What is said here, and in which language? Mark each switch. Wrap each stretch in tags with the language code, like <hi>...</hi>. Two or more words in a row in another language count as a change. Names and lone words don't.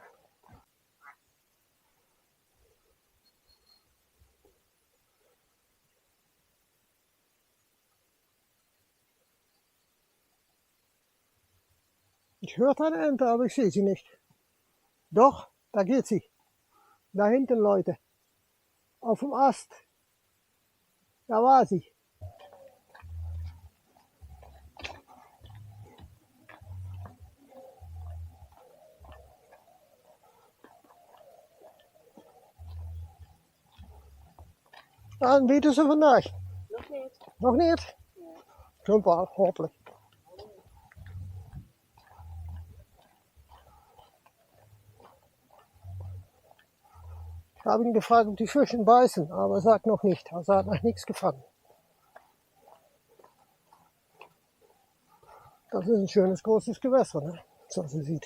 <de>Ich höre eine Ente, aber ich sehe sie nicht. Doch, da geht sie. Da hinten, Leute. Auf dem Ast. Da war sie.</de> <nl>En weten ze vandaag? Nog niet. Nog niet? Komt wel, hopelijk.</nl> <de>Ich habe ihn gefragt, ob die Fische beißen, aber er sagt noch nicht. Also er hat noch nichts gefangen. Das ist ein schönes großes Gewässer, ne?</de>